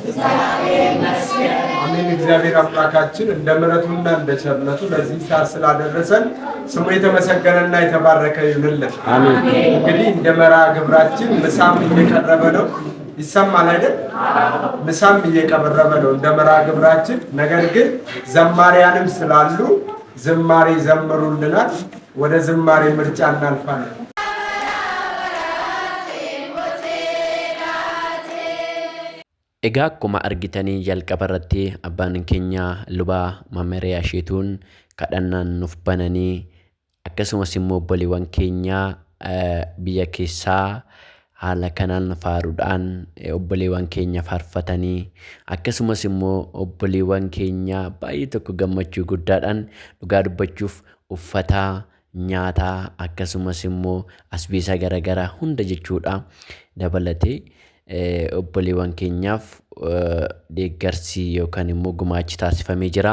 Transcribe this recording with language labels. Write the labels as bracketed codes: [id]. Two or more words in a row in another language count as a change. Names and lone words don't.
[am] አሜን። እግዚአብሔር አምላካችን እንደ ምሕረቱና እንደ ቸርነቱ ለዚህ ሰዓት ስላደረሰን ስሙ የተመሰገነና የተባረከ ይሁንልን። እንግዲህ እንደ መርሃ ግብራችን ምሳም እየቀረበ ነው። ይሰማል አይደል? ምሳም እየቀረበ ነው እንደ መርሃ ግብራችን። ነገር ግን ዘማሪያንም ስላሉ ዝማሬ ዘምሩልናል። ወደ ዝማሬ ምርጫ እናልፋለን። [om] Egaa akkuma argitanii jalqaba irratti abbaan keenya lubaa Mammariyaa Sheetuun kadhannaan nuuf bananii akkasumas immoo obboleewwan keenya biyya keessaa haala kanaan faaruudhaan obboleewwan keenya faarfatanii akkasumas immoo obboleewwan keenya baay'ee tokko gammachuu guddaadhaan dhugaa dubbachuuf uffata nyaataa akkasumas immoo asbeesa garagaraa hunda jechuudha dabalatee obboleewwan keenyaaf deeggarsi yookaan immoo gumaachi taasifamee jira.